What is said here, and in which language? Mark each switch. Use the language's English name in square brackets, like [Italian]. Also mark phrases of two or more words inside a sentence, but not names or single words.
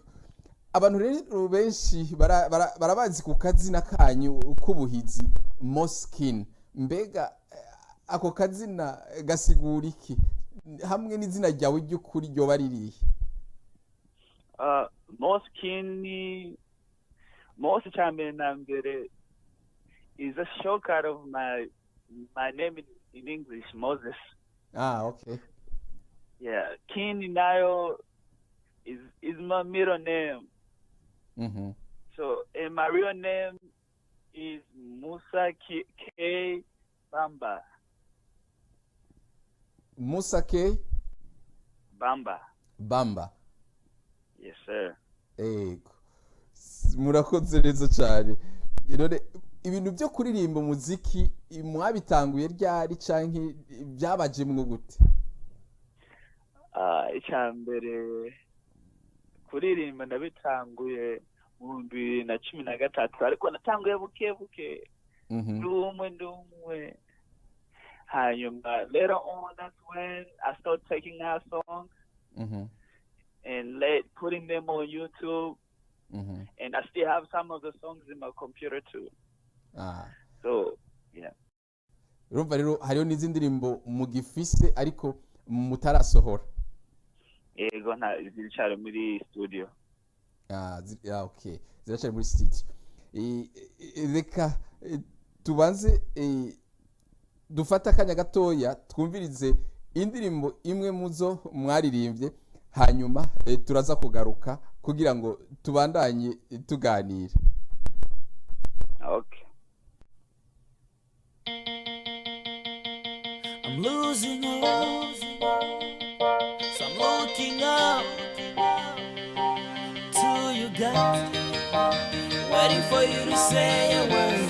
[Rundi] Abantu rero benshi barabazi ku kazina kanyu k'ubuhizi Moskin. Mbega ako kazina gasigura iki hamwe n'izina ryawe ry'ukuri ryo baririye? [English] Moskin, Chambe Nambere is a shortcut of my name in English, Moses. Okay. Yeah, Kin Nayo is my middle name. Mm-hmm. So, and my real name is Musa K. Bamba. Musa K. Bamba. Yes, sir. [Rundi] Ego. Murakoze neza cyane. None ibintu byo kuririmba muziki mwabitanguye ryari canke byabaje mwo gute? Icyambere kuririmba ndabitanguye mu 2013, ariko natanguye buke. Ndumwe. [English] Hanyuma later on, that's when I started taking out songs. And putting them on YouTube. And I still have some of the songs in my computer too. So, yeah. [Rundi] Urumva rero hariho n'izindi ndirimbo mugifise ariko mutarasohora? Ego ziracari muri studio. Okay. Ziracari muri studio. Reka tubanze dufata akanya gatoya twumvirize indirimbo imwe muzo mwaririmbye, hanyuma turaza kugaruka kugira ngo tubandanye tuganira. [English] Okay. I'm losing hope, so I'm looking up to you, God, waiting for you to say a word.